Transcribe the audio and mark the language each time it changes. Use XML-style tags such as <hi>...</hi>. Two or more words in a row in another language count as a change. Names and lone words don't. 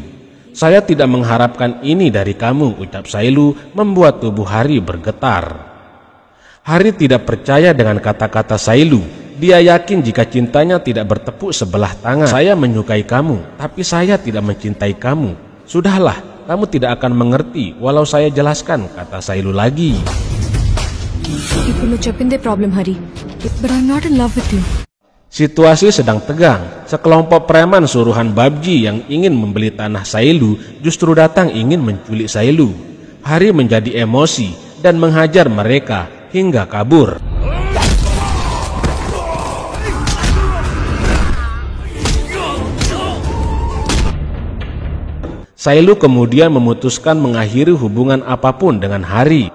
<id>Saya tidak mengharapkan ini dari kamu, ucap Sailu, membuat tubuh Hari bergetar. Hari tidak percaya dengan kata-kata Sailu. Dia yakin jika cintanya tidak bertepuk sebelah tangan. Saya menyukai kamu, tapi saya tidak mencintai kamu. Sudahlah, kamu tidak akan mengerti walau saya jelaskan, kata Sailu lagi.</id> <te>ఇప్పుడు నువ్వు చెప్పిందే ప్రాబ్లం హరి,</te> <en>but I'm not in love with you.</en> <id>Situasi sedang tegang. Sekelompok preman suruhan Babji yang ingin membeli tanah Sailu justru datang ingin menculik Sailu. Hari menjadi emosi dan menghajar mereka hingga kabur. Sailu kemudian memutuskan mengakhiri hubungan apapun dengan Hari.</id>